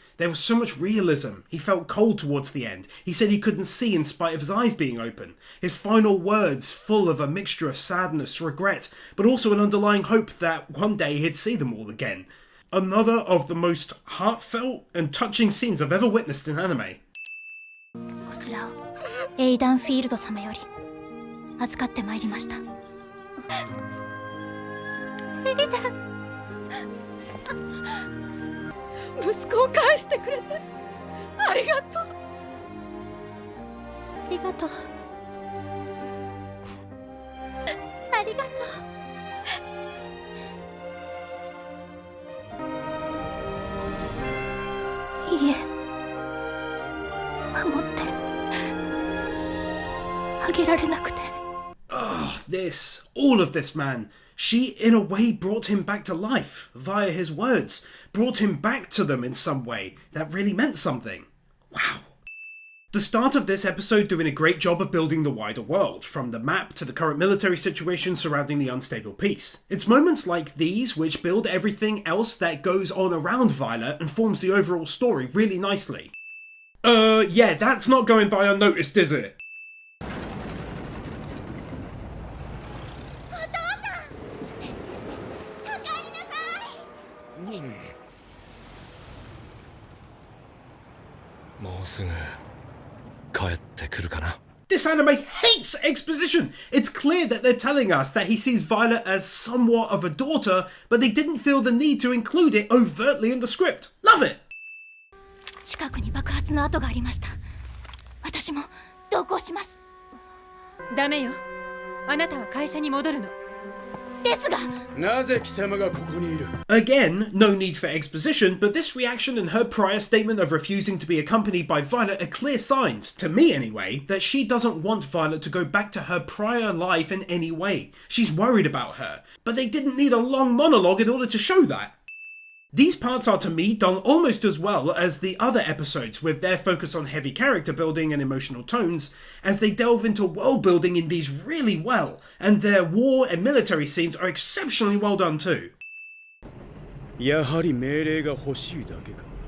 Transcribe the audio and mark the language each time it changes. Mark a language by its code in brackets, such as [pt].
[en] There was so much realism. He felt cold towards the end. He said he couldn't see in spite of his eyes being open. His final words full of a mixture of sadness, regret, but also an underlying hope that one day he'd see them all again. Another of the most heartfelt and touching scenes I've ever witnessed in anime. [ja] こちらをエイダン・フィールド様より預かってまいりました。エイダン、息子を返してくれてありがとう。ありがとう。ありがとう。いいえ、守ってあげられなくて。 [en] All of this, man. She, in a way, brought him back to life via his words, brought him back to them in some way that really meant something. Wow. The start of this episode doing a great job of building the wider world, from the map to the current military situation surrounding the unstable peace. It's moments like these which build everything else that goes on around Violet and forms the overall story really nicely. Yeah, that's not going by unnoticed, is it? [ja] もうすぐ帰ってくるかな。 [en] This anime hates exposition! It's clear that they're telling us that he sees Violet as somewhat of a daughter, but they didn't feel the need to include it overtly in the script. Love it! [ja] 近くに爆発の跡がありました。私も同行します。ダメよ。あなたは会社に戻るの。ですが、なぜ貴様がここにいる？ [en] Again, no need for exposition, but this reaction and her prior statement of refusing to be accompanied by Violet are clear signs, to me anyway, that she doesn't want Violet to go back to her prior life in any way. She's worried about her, but they didn't need a long monologue in order to show that. These parts are to me done almost as well as the other episodes, with their focus on heavy character building and emotional tones, as they delve into world building in these really well, and their war and military scenes are exceptionally well done too. [ja] やはり命令が欲しいだけか。